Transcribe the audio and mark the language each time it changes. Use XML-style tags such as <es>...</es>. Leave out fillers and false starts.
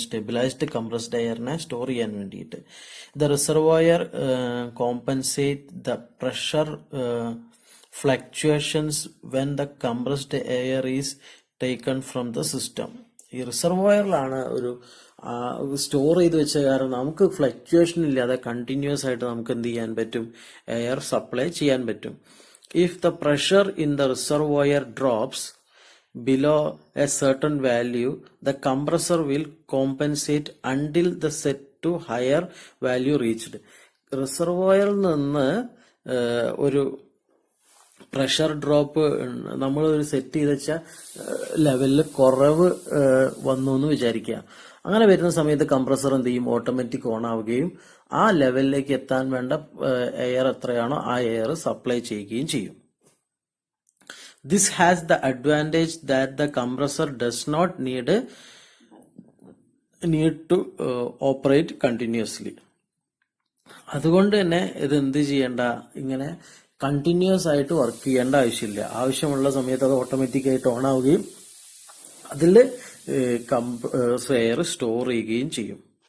<ml>Stabilised compressed എയറിനെ store ചെയ്യാൻ വേണ്ടിയിട്ട്.</ml> <en>The reservoir compensate the pressure fluctuations when the compressed air is taken from the system.</en> <ml>ഈ റിസർവോയറിലാണ് ഒരു store ചെയ്ത് വെച്ച കാരണം നമുക്ക് ഫ്ലക്ച്വേഷൻ ഇല്ലാതെ കണ്ടിന്യൂസ് ആയിട്ട് നമുക്ക് എന്ത് ചെയ്യാൻ പറ്റും? എയർ സപ്ലൈ ചെയ്യാൻ പറ്റും.</ml> <en>If the pressure in the reservoir drops below a certain value, the compressor will compensate until the set to higher value reached.</en> <ml>റിസർവോയറിൽ നിന്ന് ഒരു പ്രഷർ ഡ്രോപ്പ് നമ്മൾ ഒരു സെറ്റ് ചെയ്ത് വെച്ച ലെവലിൽ കുറവ് വന്നു എന്ന് വിചാരിക്കുക. അങ്ങനെ വരുന്ന സമയത്ത് കംപ്രസർ എന്ത് ചെയ്യും? ഓട്ടോമാറ്റിക് ഓൺ ആവുകയും ആ ലെവലിലേക്ക് എത്താൻ വേണ്ട എയർ എത്രയാണോ ആ എയർ സപ്ലൈ ചെയ്യുകയും ചെയ്യും.</ml> <en>This has the advantage that the compressor does not need to operate continuously.</en> <ml>അതുകൊണ്ട് തന്നെ ഇത് എന്ത് ചെയ്യേണ്ട, ഇങ്ങനെ കണ്ടിന്യൂസ് ആയിട്ട് വർക്ക് ചെയ്യേണ്ട ആവശ്യമില്ല. ആവശ്യമുള്ള സമയത്ത് അത് ഓട്ടോമാറ്റിക് ആയിട്ട് ഓൺ ആവുകയും അതിൽ കംപ്രസ്ഡ് എയർ സ്റ്റോർ ചെയ്യുകയും ചെയ്യും.</ml>